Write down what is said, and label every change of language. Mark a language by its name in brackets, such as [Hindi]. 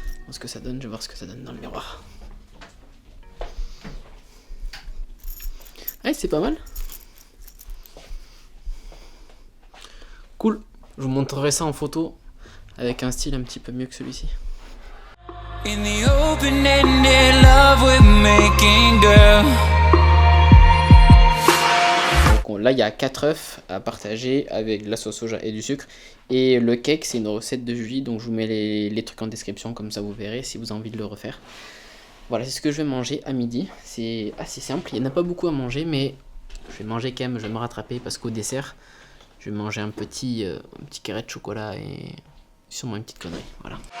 [French] Ce que ça donne, je vais voir ce que ça donne dans le miroir. Ouais, c'est pas mal. Cool. Je vous montrerai ça en photo avec un style un petit peu mieux que celui-ci. [English] In the open-ended love we're making, girl. [French] Donc là il y a 4 œufs à partager avec de la sauce soja et du sucre. Et le cake c'est une recette de Julie, donc je vous mets les trucs en description, comme ça vous verrez si vous avez envie de le refaire. Voilà, c'est ce que je vais manger à midi. C'est assez simple, il n'y en a pas beaucoup à manger, mais je vais manger quand même, je vais me rattraper parce qu'au dessert, je vais manger un petit carré de chocolat et sûrement une petite connerie, voilà.